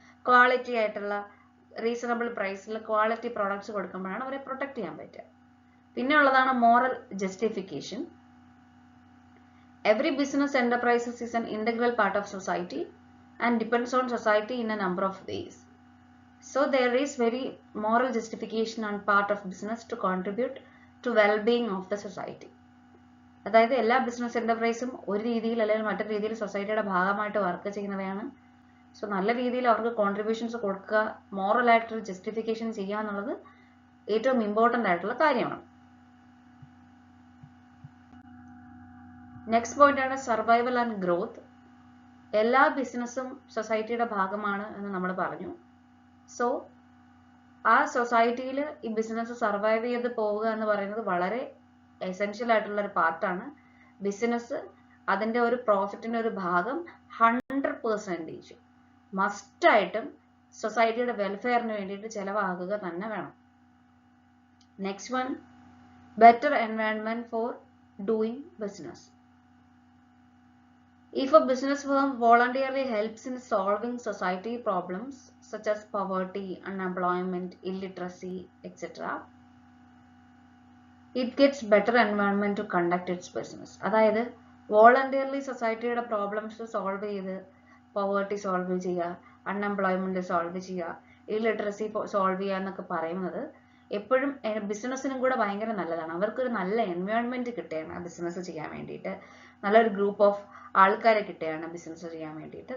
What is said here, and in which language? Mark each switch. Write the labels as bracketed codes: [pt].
[ml] Quality ആയിട്ടുള്ള reasonable പ്രൈസിൽ quality products കൊടുക്കുമ്പോഴാണ് അവരെ പ്രൊട്ടക്ട് ചെയ്യാൻ പറ്റുക. പിന്നെ ഉള്ളതാണ് [en] Moral justification. Every business enterprises is an integral part of society and depends on society in a number of ways. So there is very moral justification on part of business to contribute to well-being of the society. [ml] അതായത് എല്ലാ business എന്റർപ്രൈസും ഒരു രീതിയിൽ അല്ലെങ്കിൽ മറ്റൊരു രീതിയിൽ സൊസൈറ്റിയുടെ ഭാഗമായിട്ട് work ചെയ്യുന്നവയാണ്. So നല്ല രീതിയിൽ അവർക്ക് കോൺട്രിബ്യൂഷൻസ് കൊടുക്കുക, മോറൽ ആയിട്ടൊരു ജസ്റ്റിഫിക്കേഷൻ ചെയ്യുക എന്നുള്ളത് ഏറ്റവും ഇമ്പോർട്ടൻ്റ് ആയിട്ടുള്ള കാര്യമാണ്. നെക്സ്റ്റ് പോയിന്റ് ആണ് സർവൈവൽ ആൻഡ് ഗ്രോത്ത്. എല്ലാ ബിസിനസ്സും സൊസൈറ്റിയുടെ ഭാഗമാണ് എന്ന് നമ്മൾ പറഞ്ഞു. സോ ആ സൊസൈറ്റിയിൽ ഈ ബിസിനസ് സർവൈവ് ചെയ്ത് പോവുക എന്ന് പറയുന്നത് വളരെ എസെൻഷ്യൽ ആയിട്ടുള്ള ഒരു പാർട്ടാണ്. ബിസിനസ് അതിൻ്റെ ഒരു പ്രോഫിറ്റിൻ്റെ ഒരു ഭാഗം 100% മസ്റ്റായിട്ടും സൊസൈറ്റിയുടെ വെൽഫെയറിന് വേണ്ടിയിട്ട് ചെലവാക്കുക തന്നെ വേണം. Next one, better environment four doing business. [en] If a business firm voluntarily helps in solving society problems such as poverty, unemployment, illiteracy, etc., it gets better environment to conduct its business. [ml] അതായത് voluntarily സൊസൈറ്റിയുടെ problems solve ചെയ്ത് poverty solve ചെയ്യുക, unemployment solve ചെയ്യുക, illiteracy solve ചെയ്യുക എന്നൊക്കെ പറയുന്നത് എപ്പോഴും ബിസിനസ്സിനും കൂടെ ഭയങ്കര നല്ലതാണ്. അവർക്കൊരു നല്ല എൻവയോൺമെന്റ് കിട്ടുകയാണ് ബിസിനസ് ചെയ്യാൻ വേണ്ടിയിട്ട്, നല്ലൊരു ഗ്രൂപ്പ് ഓഫ് ആൾക്കാരെ കിട്ടുകയാണ് ബിസിനസ് ചെയ്യാൻ വേണ്ടിയിട്ട്.